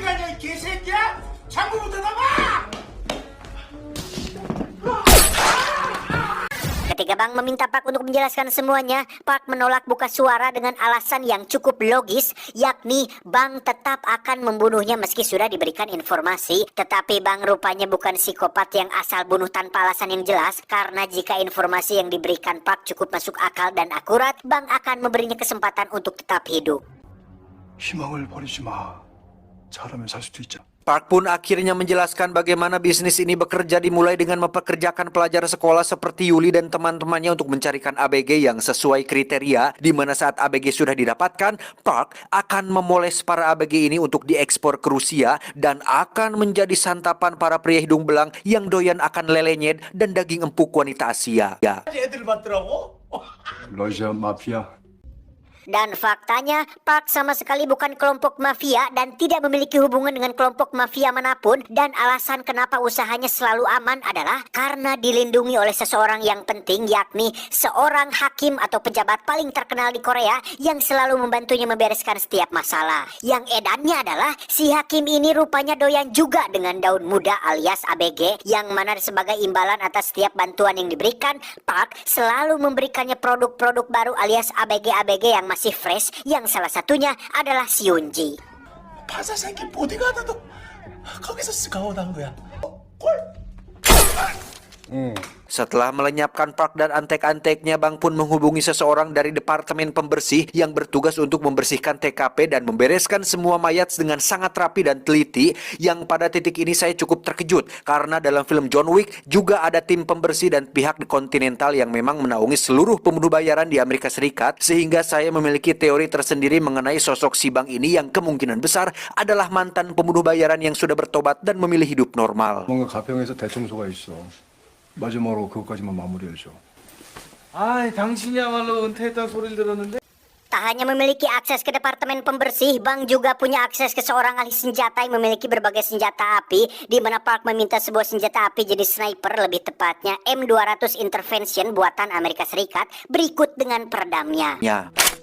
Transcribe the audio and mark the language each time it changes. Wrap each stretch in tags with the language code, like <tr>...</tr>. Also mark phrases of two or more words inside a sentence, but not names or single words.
<id>Ketika Bang meminta Park untuk menjelaskan semuanya, Park menolak buka suara dengan alasan yang cukup logis, yakni Bang tetap akan membunuhnya meski sudah diberikan informasi. Tetapi Bang rupanya bukan psikopat yang asal bunuh tanpa alasan yang jelas, karena jika informasi yang diberikan Park cukup masuk akal dan akurat, Bang akan memberinya kesempatan untuk tetap hidup.</id> <ko>희망을 버리지 마. 잘하면 살 수도 있잖아.</ko> <id>Park pun akhirnya menjelaskan bagaimana bisnis ini bekerja, dimulai dengan mempekerjakan pelajar sekolah seperti Yuli dan teman-temannya untuk mencarikan ABG yang sesuai kriteria, di mana saat ABG sudah didapatkan, Park akan memoles para ABG ini untuk diekspor ke Rusia dan akan menjadi santapan para pria hidung belang yang doyan akan lele nyet dan daging empuk wanita Asia.</id> <ko>러시아 마피아.</ko> <id>Dan faktanya, Park sama sekali bukan kelompok mafia dan tidak memiliki hubungan dengan kelompok mafia manapun. Dan alasan kenapa usahanya selalu aman adalah karena dilindungi oleh seseorang yang penting, yakni seorang hakim atau pejabat paling terkenal di Korea yang selalu membantunya membereskan setiap masalah. Yang edannya adalah si hakim ini rupanya doyan juga dengan daun muda alias ABG, yang mana sebagai imbalan atas setiap bantuan yang diberikan, Park selalu memberikannya produk-produk baru alias ABG-ABG yang masih fresh, yang salah satunya adalah si Yunji.</id> <ko>바사 새끼 보디가드도 거기서 스카우트한 거야.</ko> <id>Setelah melenyapkan Park dan antek-anteknya, Bang pun menghubungi seseorang dari departemen pembersih yang bertugas untuk membersihkan TKP dan membereskan semua mayat dengan sangat rapi dan teliti, yang pada titik ini saya cukup terkejut karena dalam film John Wick juga ada tim pembersih dan pihak di Continental yang memang menaungi seluruh pembunuh bayaran di Amerika Serikat, sehingga saya memiliki teori tersendiri mengenai sosok si Bang ini yang kemungkinan besar adalah mantan pembunuh bayaran yang sudah bertobat dan memilih hidup normal.</id> <ko>뭔가 가평에서 대청소가 있어. 마지막으로 그것까지만 마무리해줘. 아, 당신이야말로 은퇴했다는 소리를 들었는데.</ko> <id>Tak hanya memiliki akses ke departemen pembersih, Bang juga punya akses ke seorang ahli senjata yang memiliki berbagai senjata api, di mana Park meminta sebuah senjata api jenis sniper, lebih tepatnya M200 Intervention buatan Amerika Serikat, berikut dengan peredamnya. Ya.</id>